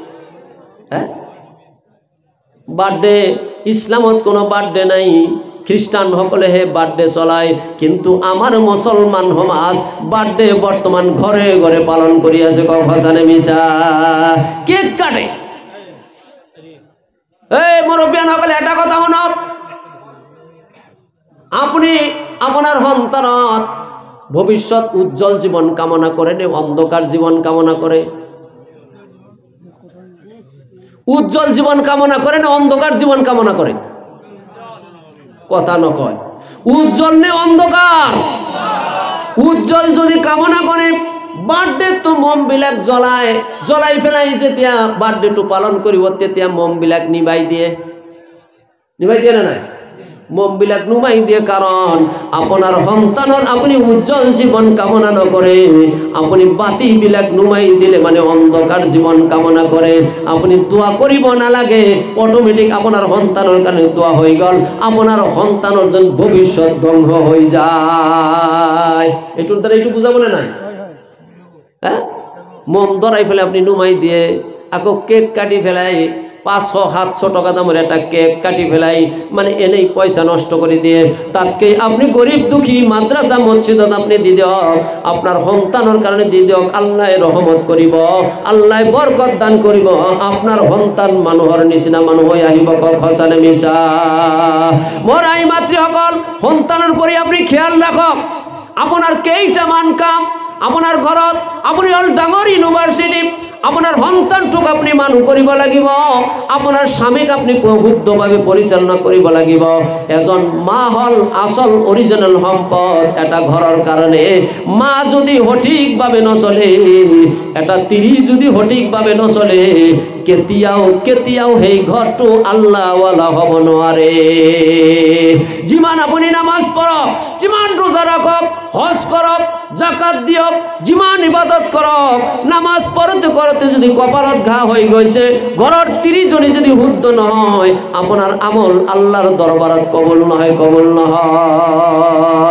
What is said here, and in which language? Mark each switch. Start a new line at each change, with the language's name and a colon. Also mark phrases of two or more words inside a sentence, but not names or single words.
Assamese: বাৰ্থডে ইসলামত কোনো বাৰ্থডে নাই। খ্রিস্টান সকলেহে বাৰ্থডে চলায়, কিন্তু আমাৰ মুসলমান সমাজ বাৰ্থডে বৰ্তমান ঘৰে ঘৰে পালন কৰি আছে। কওক সঁচানে মিছা? কেক কাটে। এই মুরব্বিয়ান সকলে এটা কথা শুনক, আপনি আপনার সন্তানত ভবিষ্যৎ উজ্জ্বল জীবন কামনা করে নে অন্ধকার জীবন কামনা করে? উজ্জ্বল জীবন কামনা করে না অন্ধকার জীবন কামনা করে? কথা নকয়। উজ্জ্বল নে অন্ধকার? উজ্জ্বল যদি কামনা করে, বাৰ্থডে তো মম বিলাক জ্বলাই ফেলাই যেতিয়া বাৰ্থডে তো পালন কৰিব, তেতিয়া মম বিলাক নিবাই দিয়ে না নাই? মম বিলাক নুমাই দিয়ে, কারণ আপনার সন্তানৰ আপনি উজ্জ্বল জীবন কামনা নকৰে, আপনি বাতি বিলাক নুমাই দিলে মানে অন্ধকার জীবন কামনা করে। আপনি দোয়া করিব নালাগে, অটোমেটিক আপনার সন্তানৰ কারণে দোয়া হয়ে গেল, আপনার সন্তানৰ যেন ভবিষ্যৎ ধ্বংস হয়ে যায়। এটুর দ্বারা একটু বুঝা বলে নাই? হ্যাঁ, মম ধরাই ফেলে আপনি নুমাই দিয়ে, আকৌ কেক কাটি ফেলাই 500-700 টাকা দামের একটা কেক কাটি ফেলাই, মানে এনেই পয়সা নষ্ট করে দিয়ে। তাকে আপনি গরিব দুঃখী মাদ্রাসা মসজিদত আপনি দি দিয়ক, আপনার সন্তানের কারণে দি দিয়ক, আল্লাহ রহমত করিব, আল্লাহ বরকত দান করিব, আপনার সন্তান মানুহৰ নিচিনা মানুহ হৈ আহিব। কওক সঁচানে মিছা? মোৰ আই মাতৃসকল, সন্তানৰ কৰি আপনি খেয়াল ৰাখক। আপোনাৰ কেইটামান কাম আপোনাৰ ঘৰত, আপুনি হল ডাঙৰ ইউনিভার্সিটি, আপনার সন্তানটোক আপনি মানুহ কৰিব লাগিব, আপনার স্বামীক আপনি শুদ্ধভাৱে পৰিচালনা কৰিব লাগিব। এজন মা হল আসল অরিজিনাল সম্পদ এটা ঘৰৰ কাৰণে। মা যদি সঠিকভাৱে নচলে, এটা তিৰি যদি সঠিকভাৱে নচলে, কেতিয়াও সেই ঘৰটো আল্লাহৱালা হ'ব নোৱাৰে। যিমান আপুনি নামাজ পঢ়ক, যিমান ৰোজা ৰাখক, হজ কৰক, জাকাত দিয়ক, যিমান ইবাদত কৰক, নামাজ পঢ়োতে পঢ়োতে যদি কপালত ঘা হৈ গৈছে, ঘৰৰ তিৰিজনী যদি শুদ্ধ নহয়, আপোনাৰ আমল আল্লাহৰ দৰবাৰত কবুল নহয়।